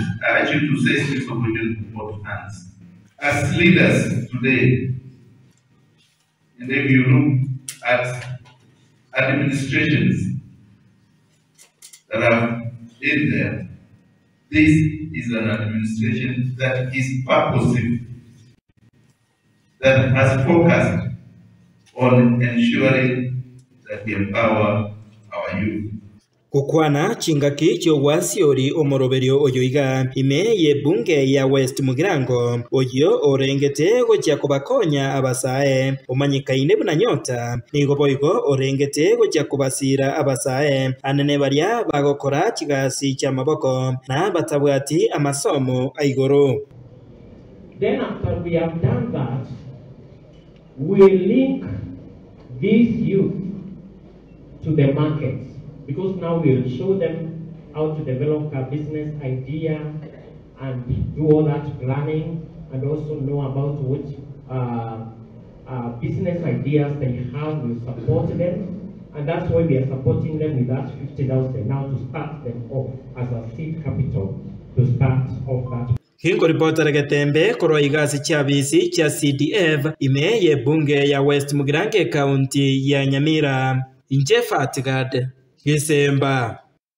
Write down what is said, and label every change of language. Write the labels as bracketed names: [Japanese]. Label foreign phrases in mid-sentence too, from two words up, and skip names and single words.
[English] I urge you to seize this opportunity with both hands. As leaders today, and if you look at administrations that are in there, this is an administration that is purposive, that has focused on ensuring that we empower our youth. [Gusii] Kukwana chingaki cho wasiori omoroberio oyoiga imeye bunge ya West Mugirango oyo orengete gocha kubakonya abasae omanyikaine buna Nyota nigo boigo orengete gocha kubasira abasae anene baria bagokora chigasi cha maboko na batabwati amasomo aigoro. [English] Then after we have done that, we link these youth to the markets. Because now we'll show them how to develop a business idea and do all that planning and also know about what business ideas they have. We'll support them, and that's why we are supporting them with that 50,000 now to start them off as a seed capital to start off that. [Gusii] Hingo ripota Getembe koro igasi chiabisi cha CDF imeye bunge ya West Mugirango County ya Nyamira. Inje Fadgad Gesemba.